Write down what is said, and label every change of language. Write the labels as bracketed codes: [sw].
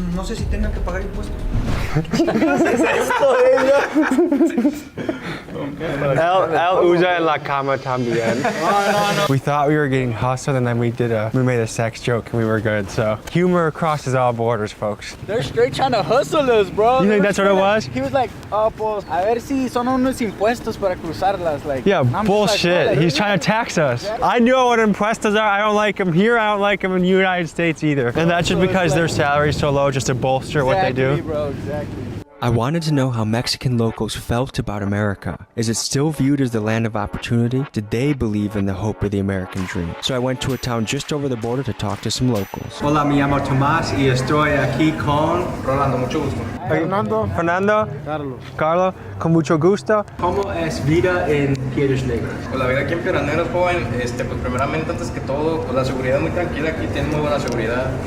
[es] No sé si tengan que pagar impuestos. El usa en la cama también. [en] We thought we were getting hustled, and then we made a sex joke, and we were good. So humor crosses all borders, folks. They're straight trying to hustle us, bro. You think that's what it was? He was like, [es] pues, a ver si son unos impuestos para cruzarlas. [en] Like, yeah, bullshit. Like, he's trying to tax us. I know what impuestos are. I don't like them here. I don't like them in the United States either. And that's just because their salary's so low, just to bolster what they do. Bro, exactly. I wanted to know how Mexican locals felt about America. Is it still viewed as the land of opportunity? Did they believe in the hope of the American dream? So I went to a town just over the border to talk to some locals. [es] Hola, me llamo Tomás y estoy aquí con Rolando, mucho gusto. Fernando. Carlos, con mucho gusto. ¿Cómo es vida en Piedras Negras? Pues la vida aquí en Piedras Negras, joven, pues primeramente, antes que todo, pues la seguridad es muy tranquila, aquí tienen muy buena seguridad.